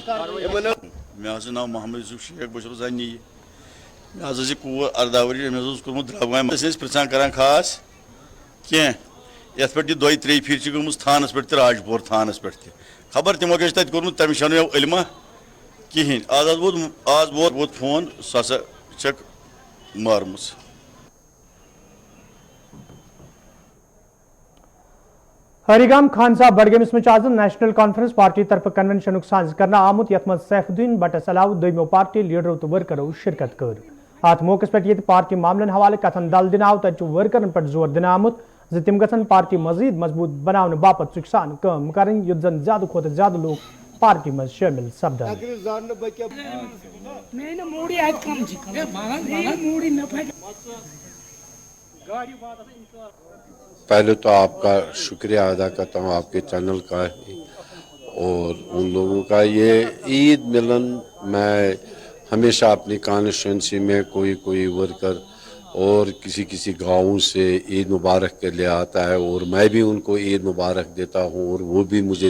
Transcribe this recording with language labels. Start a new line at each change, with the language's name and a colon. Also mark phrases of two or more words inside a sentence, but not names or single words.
Kashmiri: مےٚ حظ چھُ ناو محمد یوسف شیخ بہٕ چھُس زَنہِ مےٚ حظ ٲس یہِ کوٗر 18 ؤری أمِس اوس کوٚرمُت درٛبگامہِ أسۍ ٲسۍ پرٛژھان کران خاص کینٛہہ یتھ پہ 2-3 پھر گٔمٕژ تھانس پہ راج پور تھانس پہ خبر تمو کیٛاہ چھُ تتہِ کوٚرمُت تٔمِس چھنہٕ علما کِہیٖنۍ آز ووت فون سۄ ہسا چھکھ مارمٕژ ہریگام خان صاحب بڈگامس مز آز نیشنل کانفرنس پارٹی طرف کنونشن ساز کرنا آمت یت مز سیف الدین بٹس علاوہ دویمو پارٹی لیڈرو تو ورکرو شرکت کر ات موقع پہ یہ پارٹی معاملن حوالہ کتن دل دن آو تت ورکرن پہ زور دن آمت زِ تم گژھن پارٹی مزید مضبوط بناؤن باپت ژُکۍ سان کٲم کرٕنۍ یُتھ زن زیادٕ کھۄتہٕ زیادٕ لوٗکھ پارٹی منٛز شٲمِل سپدن
Urdu: پہلے تو آپ کا شکریہ ادا کرتا ہوں آپ کے چینل کا اور ان لوگوں کا یہ عید ملن میں ہمیشہ اپنی کانسٹیچوئنسی میں کوئی ورکر اور کسی گاؤں سے عید مبارک کے لیے آتا ہے اور میں بھی ان کو عید مبارک دیتا ہوں اور وہ بھی مجھے